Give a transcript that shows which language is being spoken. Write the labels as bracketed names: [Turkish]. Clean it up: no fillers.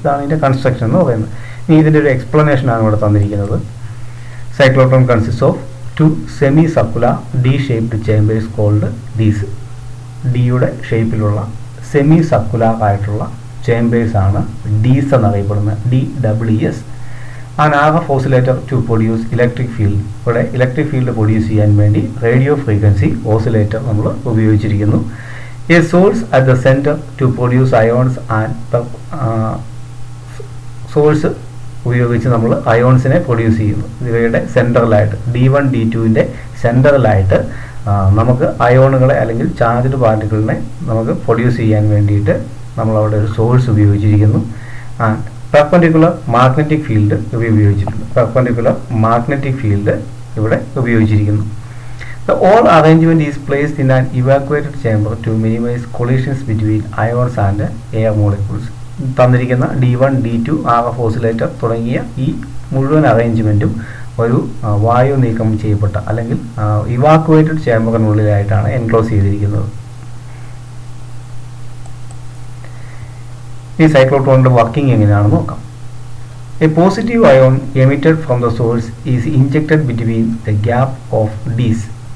[Malayalam] ഇതാണ് ഇതിൻ്റെ കൺസ്ട്രക്ഷൻ എന്ന് പറയുന്നത്. ഇനി ഇതിൻ്റെ ഒരു എക്സ്പ്ലനേഷനാണ് ഇവിടെ തന്നിരിക്കുന്നത്. [English] Cyclotron consist of 2 semi circular D shaped chambers called dees. [Malayalam] ഡിയുടെ ഷേപ്പിലുള്ള സെമി സർക്കുലർ ആയിട്ടുള്ള ചേമ്പേഴ്സാണ് ഡീസ് എന്നറിയപ്പെടുന്നത്. DWS. [English] An RF oscillator to produce electric field. [Malayalam] ഇവിടെ ഇലക്ട്രിക് ഫീൽഡ് പ്രൊഡ്യൂസ് ചെയ്യാൻ വേണ്ടി റേഡിയോ ഫ്രീക്വൻസി ഓസിലേറ്റർ നമ്മൾ ഉപയോഗിച്ചിരിക്കുന്നു. [English] a source at the centre to produce ions and [Malayalam] source ഉപയോഗിച്ച് നമ്മൾ അയോൺസിനെ പ്രൊഡ്യൂസ് ചെയ്യുന്നു. ഇവയുടെ സെൻറ്ററിലായിട്ട് D1 D2 സെൻറ്ററിലായിട്ട് നമുക്ക് അയോണുകളെ അല്ലെങ്കിൽ ചാർജ്ഡ് പാർട്ടിക്കിളിനെ നമുക്ക് പ്രൊഡ്യൂസ് ചെയ്യാൻ വേണ്ടിയിട്ട് നമ്മളവിടെ ഒരു സോഴ്സ് ഉപയോഗിച്ചിരിക്കുന്നു. പെർപെൻഡിക്കുലർ മാഗ്നറ്റിക് ഫീൽഡ് ഉപയോഗിച്ചിട്ടുണ്ട്. പെർപെൻഡിക്കുലർ മാഗ്നറ്റിക് ഫീൽഡ് ഇവിടെ ഉപയോഗിച്ചിരിക്കുന്നു. [English] The whole arrangement is placed in an evacuated chamber to minimize collisions between ions and air molecules. [Malayalam] തന്നിരിക്കുന്ന D1 D2 RF ഓസിലേറ്റർ തുടങ്ങിയ ഈ മുഴുവൻ അറേഞ്ച്മെൻറ്റും ഒരു വായു നീക്കം ചെയ്യപ്പെട്ട അല്ലെങ്കിൽ ഇവാക്യുവേറ്റഡ് ചേമ്പറിനുള്ളിലായിട്ടാണ് എൻക്ലോസ് ചെയ്തിരിക്കുന്നത്. ഈ സൈക്ലോട്രോണിൻ്റെ വർക്കിംഗ് എങ്ങനെയാണെന്ന് നോക്കാം. [English] A positive ion emitted from the source is injected between the gap of dees.